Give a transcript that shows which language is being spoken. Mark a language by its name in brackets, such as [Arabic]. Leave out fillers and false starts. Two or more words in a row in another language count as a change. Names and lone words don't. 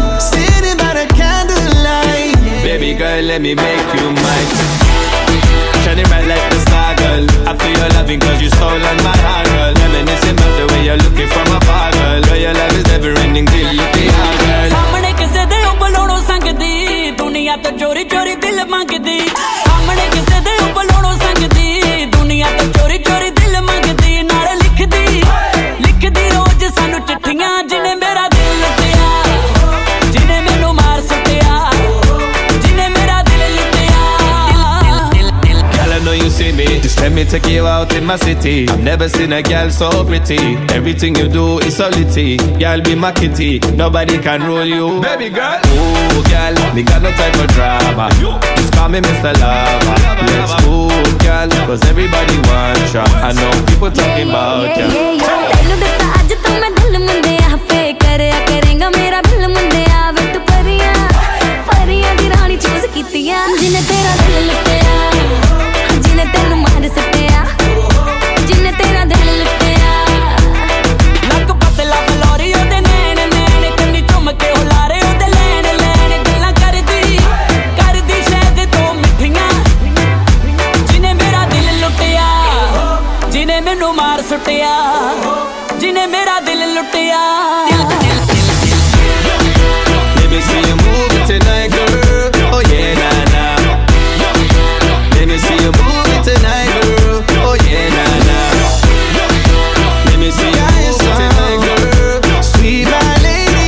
[English] Sitting by the candlelight. Baby girl, let me make you mine. Shining bright like the star, girl. I feel your loving cause you stolen my heart, girl. Reminiscing about the way you're looking from afar, girl. Girl, your love is never ending till you be hard, girl. [Punjabi] ਸਾਹਮਣੇ ਕਿਸੇ ਦੇ ਉਬਲੋੜੋ ਸੰਗ ਦੀ ਦੁਨੀਆ ਤੋਂ ਚੋਰੀ ਮੰਗਦੀ ਸਾਹਮਣੇ ਕਿਸੇ ਦੇ ਬੁਲਾਣੋ ਸੰਗਦੀ ਦੁਨੀਆ ਤੋਂ ਚੋਰੀ ਚੋਰੀ ਦਿਲ ਮੰਗਦੀ ਨਾਲ ਲਿਖਦੀ ਰੋਜ਼ ਸਾਨੂੰ ਚਿੱਠੀਆਂ ਜਿਨ੍ਹੇ ਮੇਰਾ ਦਿਲ ਲੁੱਟਿਆ ਜਿਨ੍ਹੇ ਮੈਨੂੰ ਮਾਰ ਸੁੱਟਿਆ ਜਿਨ੍ਹੇ ਮੇਰਾ ਦਿਲ ਲੁੱਟਿਆ [English] Girl, I know you see me. Just let me take you out in my city. Never seen a girl so pretty. Everything you do is so litty. Girl, be my kitty. Nobody can rule you. Baby girl. Oh, girl, me got no time for drama. Just call me Mr. Lover. Let's move, girl. Cause everybody wants ya. I know people talking about ya. [Punjabi] ਤੈਨੂੰ ਦਿੱਤਾ ਅੱਜ ਤੋਂ ਮੈਂ ਦਿਲ ਮੁੰਡਿਆ ਫੇ ਕਰਿਆ ਕਰੇਗਾ ਮੇਰਾ ਬਿੱਲ ਮੁੰਡਿਆ ਵੇ ਤੂੰ ਪਰੀਆਂ ਦੀ ਰਾਣੀ ਚੂਜ਼ ਕੀਤੀਆਂ ਜਿਨੇ ਤੇਰਾ ਦਿਲ ਲੁੱਟਿਆ ਜਿਨੇ ਤੈਨੂੰ ਮਾਰ ਸੱਟਿਆ ਜਿਨੇ ਤੇਰਾ ਦਿਲ ਲੁੱਟਿਆ ਨੱਕ ਪਤਲਾ ਬਲੋਰੀ ਉਹਦੇ ਨੈਣ ਕੰਨੀ ਚੁੰਮ ਕੇ ਹੁਲਾਰੇ ਉਹਦੇ ਲੈਣ ਗੱਲਾਂ ਕਰਦੀ ਸ਼ਾਇਦ ਤੋਂ ਮਿੱਠੀਆਂ ਜਿਨੇ ਮੇਰਾ ਦਿਲ ਲੁੱਟਿਆ ਜਿਨੇ ਮੈਨੂੰ ਮਾਰ ਸੁੱਟਿਆ ਜਿਨੇ ਮੇਰਾ ਦਿਲ ਲੁੱਟਿਆ [English] Let me see you move it tonight, girl. Oh yeah, nah nah. Let me see you move it tonight, girl. Oh yeah, nah nah. Let me see you move it tonight, girl. Sweet my lady.